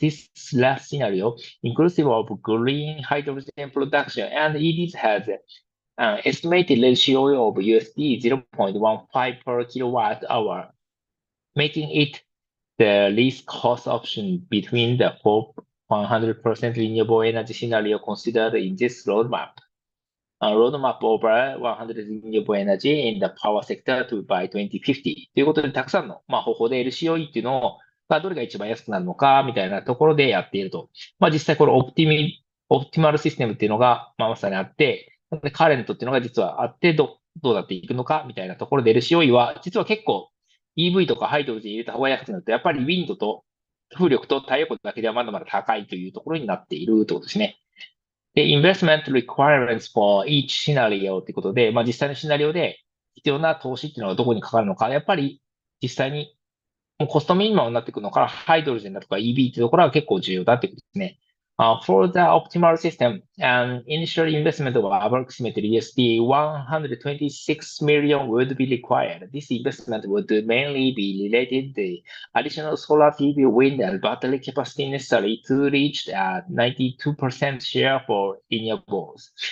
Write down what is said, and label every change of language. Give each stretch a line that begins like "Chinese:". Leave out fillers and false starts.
English: This last scenario, inclusive of green hydrogen production and EVs, has an estimated ratio of USD 0.15 per kilowatt hour, making it the least cost option between the four 100% renewable energy scenario considered in this roadmap. A roadmap over 100 renewable energy in the power sector to by 2050
Japanese: ということで、たくさんの、方法で LCOE っていうのを、どれが一番安くなるのか、みたいなところでやっていると。実際このオプティマルシステムっていうのが、まさにあって、でカレントっていうのが実はあって、どうなっていくのか、みたいなところで LCOE は、実は結構 EV とかハイドロジン入れた方が安くなると、やっぱりウィンドと風力と太陽光だけではまだまだ高いというところになっているということですね。で、
English: investment requirements for each scenario
Japanese: ってことで、実際のシナリオで必要な投資っていうのはどこにかかるのか、やっぱり実際にもうコストミニマムになってくるのから、ハイドロジンだとか EV っていうところは結構重要だってことですね。
English: For the optimal system, an initial investment of approximately USD 126 million would be required. This investment would mainly be related to the additional solar PV, wind, and battery capacity necessary to reach a 92% share for renewables.